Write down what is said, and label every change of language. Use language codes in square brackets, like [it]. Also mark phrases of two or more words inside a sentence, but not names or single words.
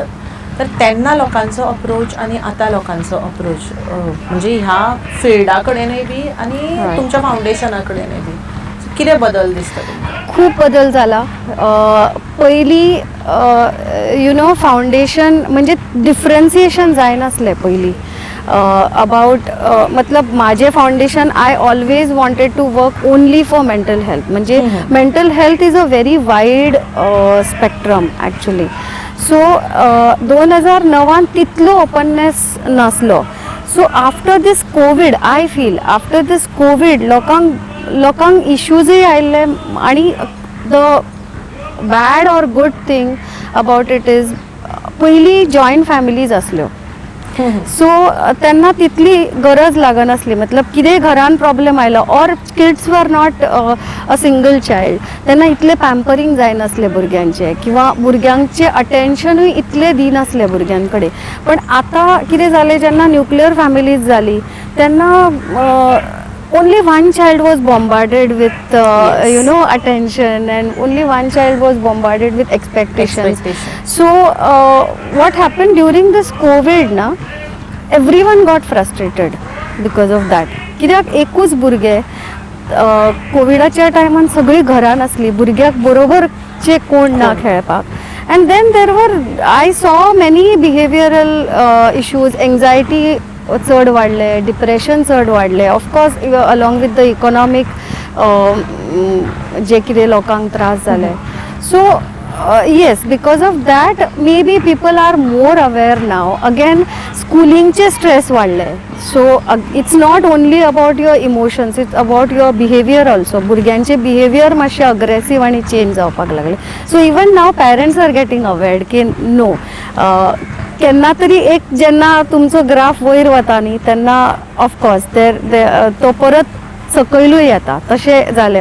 [kok] तर तेन्ना लोकांचो अप्रोच आनी आतां लोकांचो अप्रोच म्हणजे ह्या फिल्डा कडेनय बी आनी तुमच्या फाउंडेशना कडेनय बी कितें बदल दिसता तुमकां? खूप बदल झाला. पयलीं [en] you know foundation म्हणजे डिफरन्सिएशन [kok] जायनासलें पयलीं [en] अबाउट [kok] मतलब माझे [en] foundation I always wanted to work only for mental health. म्हणजे mental health is a very wide spectrum actually. [kok] सो 2009 तितलो ओपननेस नासलो. [en] so after this covid I feel after this covid [kok] लोकांक इश्यूजय आयिल्ले आनी [en] the bad or good thing about it is पयलीं joint families आसल्यो. [kok] सो तेन्ना तितली गरज लागनासली. मतलब कितेंय घरान प्रॉब्लेम आयलो [en] or kids were not a single child [kok] तेन्ना इतलें पॅम्परींग जायनासलें भुरग्यांचें किंवा भुरग्यांचें अटेन्शनूय इतलें दिनासलें भुरग्यां कडेन. पण आतां कितें जालें जेन्ना [en] nuclear families [kok] जाली तेन्ना [en] only one child was bombarded with you know attention and only one child was bombarded with expectations. So what happened during this covid na everyone got frustrated because of that. [kok] कित्याक एकूच भुरगे कोविडाच्या टायमान सगळीं घरान आसलीं, भुरग्याक बरोबरचे कोण ना खेळपाक. [en] and then there were I saw many behavioral issues, anxiety [kok] चड वाडले, [en] डिप्रेशन [kok] चड वाडले. [en] of course along with the economic [kok] जे कितें लोकांक त्रास जाले. [en] so yes because of that maybe people are more aware now. [kok] अगेन स्कुलिंगचे स्ट्रेस वाडले. [en] so it's not only about your emotions, it's about your behaviour also. [kok] भुरग्यांचे बिहेवियर मातशे अग्रेसीव आनी चेंज जावपाक लागले. [en] so even now parents are getting aware [kok] की नो केन्ना तरी एक जेन्ना तुमचो ग्राफ वयर वता न्ही तेन्ना ऑफकोर्स तो परत सकयलूय येता. तशें जालें.